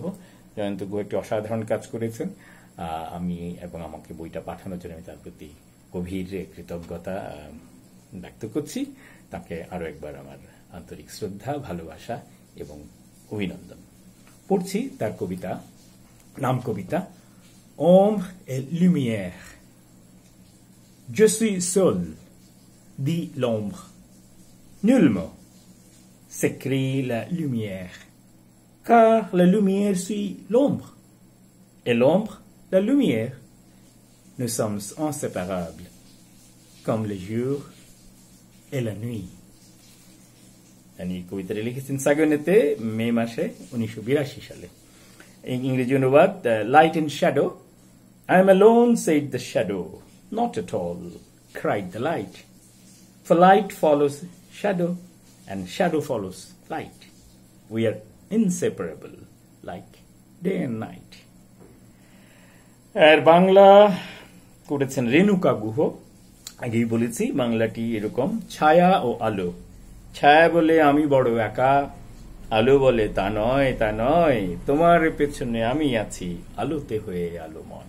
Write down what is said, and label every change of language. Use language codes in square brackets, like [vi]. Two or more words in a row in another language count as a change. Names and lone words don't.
[bn] জয়ন্ত গুহ একটি অসাধারণ কাজ করেছেন, আমি এবং আমাকে বইটা পাঠানোর জন্য আমি তার প্রতি গভীর কৃতজ্ঞতা ব্যক্ত করছি। তাকে আরো একবার আমার আন্তরিক শ্রদ্ধা, ভালোবাসা এবং অভিনন্দন। পড়ছি তার কবিতা, নাম কবিতা Ombre et lumière. [fr] Je suis seul, dit l'ombre. Nullement, s'écrie la lumière, car la lumière suit l'ombre, et l'ombre, la lumière. Nous sommes inséparables, comme le jour et la nuit. [bn] আমি কবিতাটি লিখেছেন সাগনেতে মে মাসে 1982 সালে। ইংরেজি অনুবাদ, লাইট এন্ড শ্যাডো। [en] I am alone, said the shadow. Not at all, cried the light. For light follows shadow, and shadow follows light. We are inseparable, like day and night. [bn] আর বাংলা করেছেন রেণুকা গুহ। আগেই বলেছি বাংলাটি এরকম, ছায়া ও আলো। ছায়া বলে আমি বড় একা, আলো বলে তা নয়, তা নয়, তোমার পেছনে আমি আছি আলোতে হয়ে আলোময়।